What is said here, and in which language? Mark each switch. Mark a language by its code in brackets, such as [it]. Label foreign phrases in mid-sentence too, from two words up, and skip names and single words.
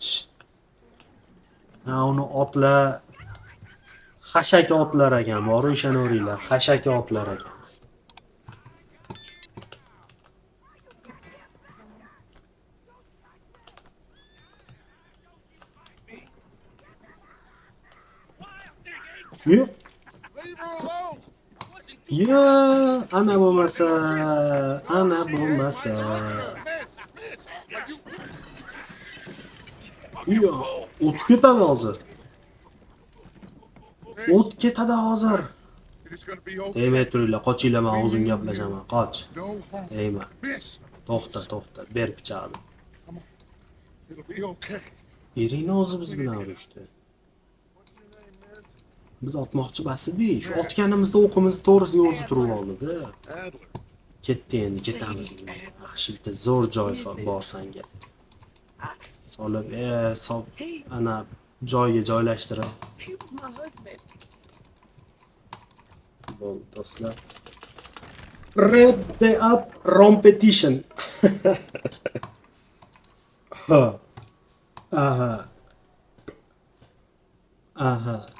[uz] Ha, uni otlar xashaki otlar ekan, boru ishonaveringlar, xashaki otlar ekan. Yo'q. [en] Leave her alone. [uz] Ya, ana bo'lmasa. Yo, o't ketadi hozir. O't ketadi hozir. [en] It is gonna be okay. [uz] Tegmay turinglar, qochinglar, men o'zim gaplashaman. Qoch. [en] No harm. [uz] Tegma. Miss. To'xta, ber pichoqni. [en] It'll be okay. [uz] Eringni o'zi biz bilan urushdi. Biz otmoqchi bas edik. Shu otganimizda o'qimizni to'g'risiga o'zi turib oldi-da. Adler. Ketdi endi, ketamiz. Yaxshi bitta zo'r joy bor sanga. Solib, ana joyiga joylashtirib. Bo'ldi do'stlar. Red Dead Competition. Ha. Aha.